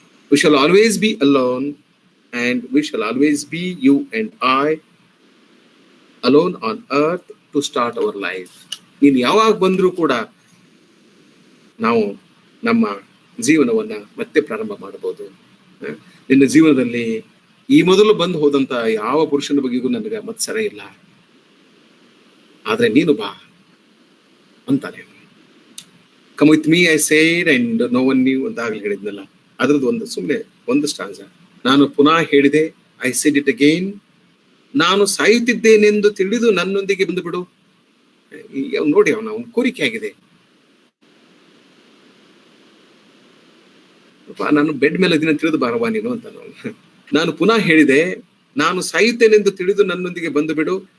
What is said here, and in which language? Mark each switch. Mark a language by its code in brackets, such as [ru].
[en] We shall always be alone, and we shall always be, you and I, alone on earth to start our life. [kn] ನೀನು ಯಾವಾಗ ಬಂದರೂ ಕೂಡ ನಾವು ನಮ್ಮ ಜೀವನವನ್ನ ಮತ್ತೆ ಪ್ರಾರಂಭ ಮಾಡಬಹುದು. ನಿನ್ನ ಜೀವನದಲ್ಲಿ ಈ ಮೊದಲು ಬಂದು ಹೋದಂತ ಯಾವ ಪುರುಷನ ಬಗ್ಗೆಗೂ ನನಗೆ ಮತ್ಸರ ಇಲ್ಲ, ಆದ್ರೆ ನೀನು ಬಾ ಅಂತಾನೆ. [en] Come with me, I said, and no one knew [kn] ಅಂತಾಗ್ಲಿ ಹೇಳಿದ್ನಲ್ಲ, ಅದ್ರದ್ದು ಒಂದು ಸ್ಟಾಂಜ. ನಾನು ಪುನಃ ಹೇಳಿದೆ, [en] I said it again, [kn] ನಾನು ಸಾಯುತ್ತಿದ್ದೇನೆಂದು ತಿಳಿದು ನನ್ನೊಂದಿಗೆ ಬಂದು ಬಿಡು. ನೋಡಿ, ಅವನ ಕೋರಿಕೆ ಆಗಿದೆ. ನಾನು ಬೆಡ್ ಮೇಲೆ ದಿನ ತಿಳಿದು ಬಾರವಾ ನೀನು ಅಂತ. ನಾನು ಪುನಃ ಹೇಳಿದೆ, ನಾನು ಸಾಯುತ್ತೇನೆಂದು ತಿಳಿದು ನನ್ನೊಂದಿಗೆ ಬಂದು ಬಿಡು.